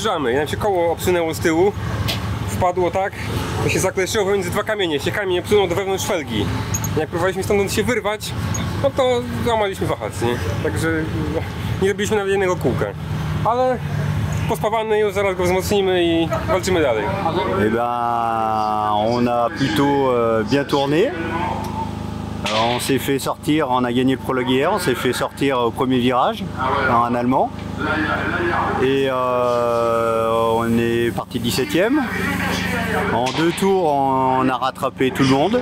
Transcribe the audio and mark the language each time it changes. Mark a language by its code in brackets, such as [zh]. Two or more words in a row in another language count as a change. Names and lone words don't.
[pl] I nam się koło obsunęło z tyłu, wpadło tak, to się zakleszyło pomiędzy dwa kamienie, się kamień obsunął do wewnątrz felgi. Jak próbowaliśmy stamtąd się wyrwać, no to złamaliśmy wahac, nie? Także nie robiliśmy nawet jednego kółka. Ale pospawany, już zaraz go wzmocnimy i walczymy dalej. [fr] Eh ben, on a plutôt bien tourné. On s'est fait sortir, on a gagné le prologue hier, on s'est fait sortir au premier virage par un Allemand. Et on est parti 17e. En 2 tours, on a rattrapé tout le monde.